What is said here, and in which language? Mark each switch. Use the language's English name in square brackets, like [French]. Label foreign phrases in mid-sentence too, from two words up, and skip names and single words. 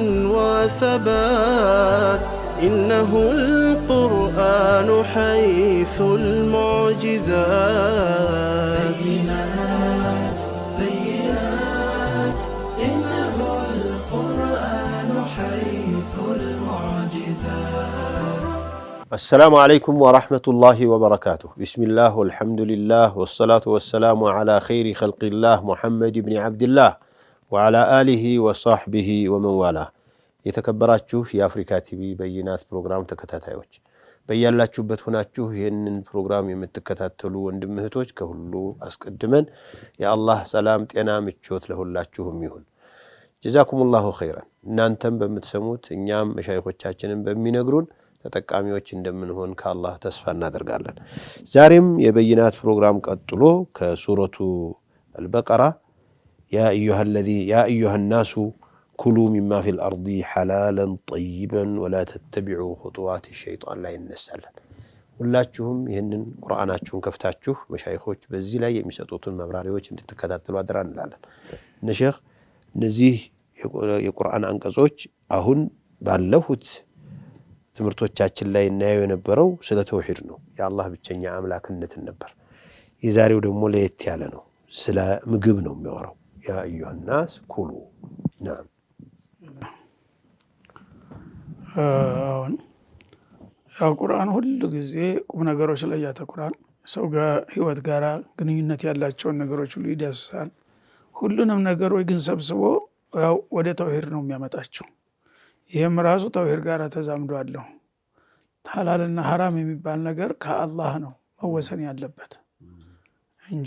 [Arabic] وثبات إنه القرآن حيث المعجزات بينات إنه القرآن حيث المعجزات. السلام عليكم ورحمة الله وبركاته. بسم الله والحمد لله والصلاة والسلام على خير خلق الله محمد بن عبد الله وعلى آله وصحبه ومن والاه. [Amharic] የተከበራችሁ የአፍሪካ ቲቪ በይናት ፕሮግራም ተከታታዮች በያላችሁበት ሆናችሁ ይህንን ፕሮግራም የምትከታተሉ ወንድም እህቶች ከሁሉ አስቀድመን የአላህ ሰላም ጤና ምቾት ለሁላችሁም ይሁን። [Arabic] جزاكم الله خيرا። [Amharic] እናንተም በምትሰሙት እኛም መሻይኾቻችንን በሚነግሩን ተጠቃሚዎች እንደምንሆን ከአላህ ተስፋ እናደርጋለን። ዛሬም የበይናት ፕሮግራም ቀጥሎ ከሱረቱ አልበቀራ [Arabic] يا أيها الناس كلوا مما في الأرض حلالا طيبا ولا تتبعوا خطوات الشيطان لا ينسلن ሁላችሁም [Amharic] ይህንን ቁርአናችሁን ከፍታችሁ መሻይኾች በዚህ ላይ የሚሰጡትን መብራሪያዎች እንድትከታተሉ አደራ እንላለን። ነሼኽ እነዚህ የቁርአን አንቀጾች አሁን ባለፉት ትምህርቶቻችን ላይ እናየው የነበረው ስለ ተውሂድ ነው፣ የአላህ ብቸኛ አምላክነትን ነበር። የዛሬው ደግሞ ለየት ያለ ነው፣ ስለ ምግብ ነው የሚያወራው። [Arabic] يا أيها الناس كلوا نعم [Amharic] አሁን ያው ቁርአን ሁሉ ጊዜ ቁም ነገሮች ላይ ያተኩራል። ሰው ጋር ህይወት ጋር ግንኙነት ያላቸውን ነገሮች ሁሉ ይዳስሳል። ሁሉንም ነገሮች ግን ሰብስቦ ያው ወደ ተውሂድ ነው የሚያመጣቸው። ይሄም ራሱ ተውሂድ ጋር ተዛምዶ አለው። ሐላልና ሐራም የሚባል ነገር ከአላህ ነው መወሰን ያለበት እንጂ